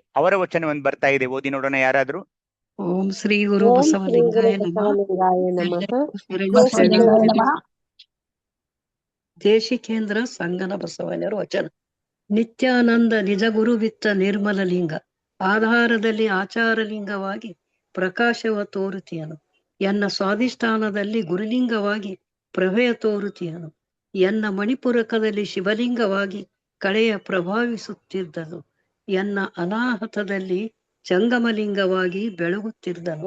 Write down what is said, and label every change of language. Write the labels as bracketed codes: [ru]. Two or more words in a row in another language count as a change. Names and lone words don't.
[kn] ಅವರ ವಚನ ಒಂದು ಬರ್ತಾ ಇದೆ, ಓದಿ ನೋಡೋಣ ಯಾರಾದ್ರೂ. [sa] ಓಂ ಶ್ರೀ ಗುರು ಓಂ ಶ್ರೀ ಗುರು ಬಸವಲಿಂಗಾಯ ನಮಃ. ಬಸವಲಿಂಗಾಯ ನಮಃ. [kn] ದೇಶಿಕೇಂದ್ರ ಸಂಗನ ಬಸವಣ್ಣರ ವಚನ. ನಿತ್ಯಾನಂದ ನಿಜ ಗುರುವಿತ್ತ ನಿರ್ಮಲ ಲಿಂಗ ಆಧಾರದಲ್ಲಿ ಆಚಾರಲಿಂಗವಾಗಿ ಪ್ರಕಾಶವ ತೋರುತಿಯನು. ಎನ್ನ ಸ್ವಾಧಿಷ್ಠಾನದಲ್ಲಿ ಗುರುಲಿಂಗವಾಗಿ ಪ್ರಭೆಯ ತೋರುತಿಯನು. ಎನ್ನ ಮಣಿಪುರಕದಲ್ಲಿ ಶಿವಲಿಂಗವಾಗಿ ಕಳೆಯ ಪ್ರಭಾವಿಸುತ್ತಿದ್ದನು. ಎನ್ನ ಅನಾಹತದಲ್ಲಿ ಜಂಗಮಲಿಂಗವಾಗಿ ಬೆಳಗುತ್ತಿದ್ದನು.